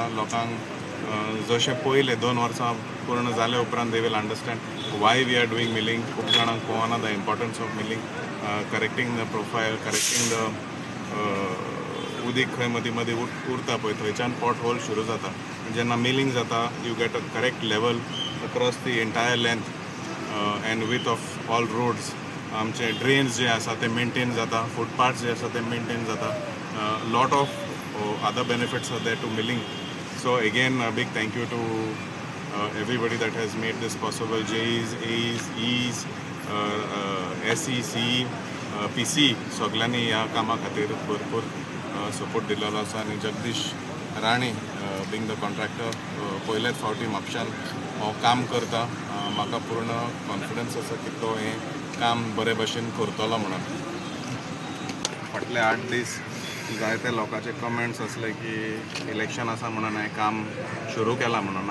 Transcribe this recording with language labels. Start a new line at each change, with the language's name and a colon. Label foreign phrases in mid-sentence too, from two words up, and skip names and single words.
Konkani: लोकांक जशें पयले 2 वर्सां पूर्ण जाले उपरांत
English: they will understand why we are doing milling.
Konkani: खूब जाणांक कळना
English: the importance of milling, correcting the profile, correcting the
Konkani: प्रोफायल, करेक्टींग द उदीक खंय मदीं मदीं उरता पळय थंयच्यान
English: pot hole
Konkani: सुरू जाता. जेन्ना मिलिंग जाता
English: you get a correct level across the entire length and width of all roads.
Konkani: आमचे ड्रेन्स जे आसा ते मेंटेन जाता, फुटपाथ्स जे आसा ते मेंटेन जाता.
English: lot of other benefits are there to milling. so again big thank you to everybody that has made this possible.
Konkani: JEs, AEs, EEs, SEC, PC सगळ्यांनी ह्या कामा खातीर भरपूर सपोर्ट दिलेलो आसा. आनी जगदीश राणे
English: being the contractor
Konkani: पयलेच फावटी म्हापशान हो काम करता. म्हाका पूर्ण कॉन्फिडन्स आसा की तो हें काम बरे भशेन करतलो म्हणून. फाटले 8 दीस जायते लोकांचे कमेंट्स असले की इलेक्शन आसा म्हणून हें काम सुरू केलां म्हणून.